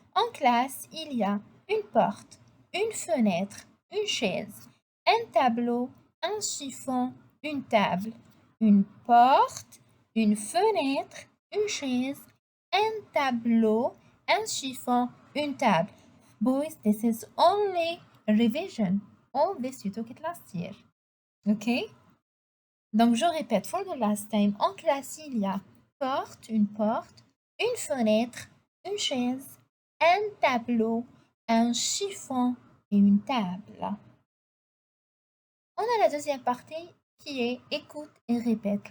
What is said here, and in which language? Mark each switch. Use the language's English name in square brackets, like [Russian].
[French] En classe, il y a une porte, une fenêtre, une chaise, un tableau, un chiffon, une table, une porte, une fenêtre, une chaise, un tableau, un chiffon, une table. [English] Boys, this is only a revision. All this you took it last year. Okay? [French] Donc, je répète, [English] for the last time, [French] en classe, il y a une porte, une fenêtre, une chaise, un tableau, un chiffon et une table. On a la deuxième partie qui est écoute et répète.